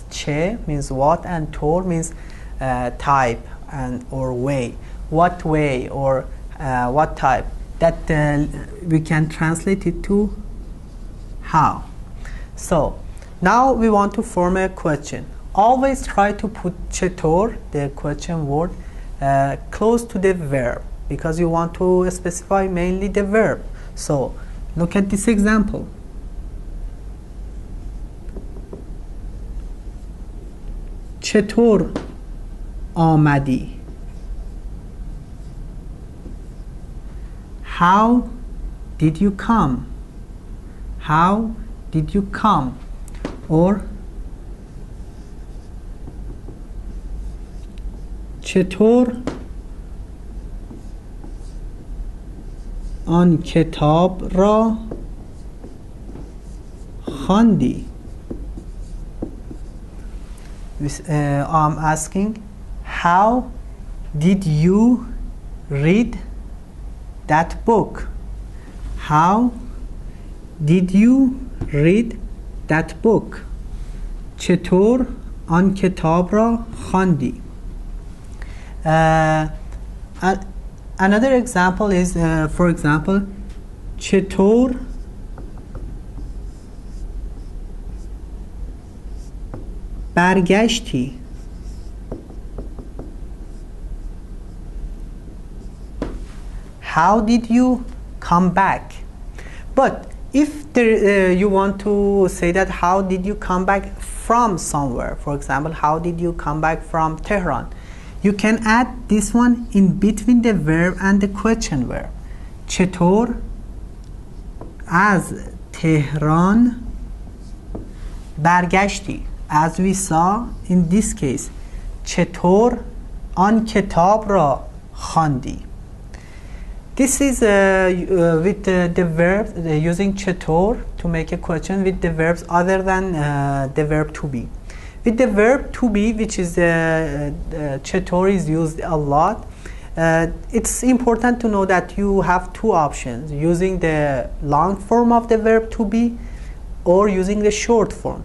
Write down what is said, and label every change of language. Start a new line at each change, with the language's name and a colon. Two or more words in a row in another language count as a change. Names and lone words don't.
English: چه means what and طور means type and or way, what way or what type, that we can translate it to how. So now we want to form a question. Always try to put چطور, the question word, close to the verb, because you want to specify mainly the verb. So look at this example.
Persian: چطور آمدی?
English: How did you come? How did you come?
Persian: Or چطور آن کتاب را خواندی؟
English: I'm asking, how did you read that book? How did you read that book?
Persian: چطور آن کتاب را خواندی؟
English: Another example is, for example,
Persian: چطور برگشتی؟
English: How did you come back? But if there, you want to say that how did you come back from somewhere, for example, how did you come back from Tehran, you can add this one in between the verb and the question verb.
Persian: چطور از تهران برگشتی?
English: As we saw in this case,
Persian: چطور آن کتاب را خواندی?
English: This is with the verbs, using چطور to make a question with the verbs other than the verb to be. With the verb to be, which is چطور is used a lot, it's important to know that you have two options, using the long form of the verb to be or using the short form.